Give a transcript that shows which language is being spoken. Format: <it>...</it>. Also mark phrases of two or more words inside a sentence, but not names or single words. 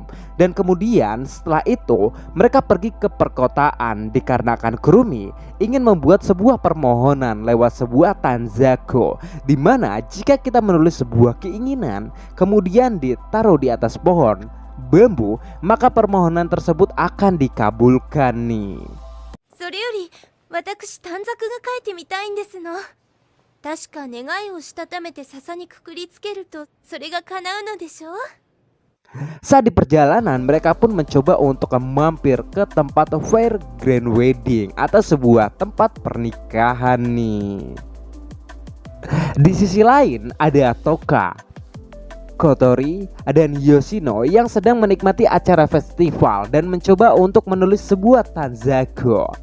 <id>Dan kemudian setelah itu mereka pergi ke perkotaan dikarenakan Kurumi ingin membuat sebuah permohonan lewat sebuah tanzaku, dimana jika kita menulis sebuah keinginan kemudian ditaruh di atas pohon bambu, maka permohonan tersebut akan dikabulkan nih.</id> <ja>それより、私短冊が書いてみたいんですの。確か願いをしたためて笹にくくりつけるとそれが叶うのでしょう。</ja> <id>Saat di perjalanan, mereka pun mencoba untuk mampir ke tempat Fair Grand Wedding atau sebuah tempat pernikahan nih. Di sisi lain ada Toka, Kotori, dan Yoshino yang sedang menikmati acara festival dan mencoba untuk menulis sebuah tanzaku.</id>